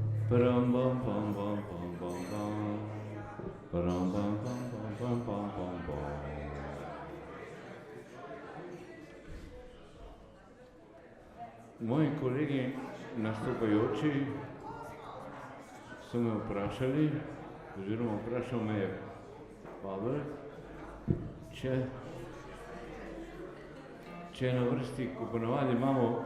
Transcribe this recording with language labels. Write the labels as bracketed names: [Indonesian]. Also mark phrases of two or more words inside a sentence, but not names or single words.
[Slovenian] Param bam bam bam bam bam bam. Param bam bam bam bam bam bam bam. Moji kolegi nastopajoči so me vprašali, oziroma vprašal me je Pavel, če je na vrsti, ko ponavadi imamo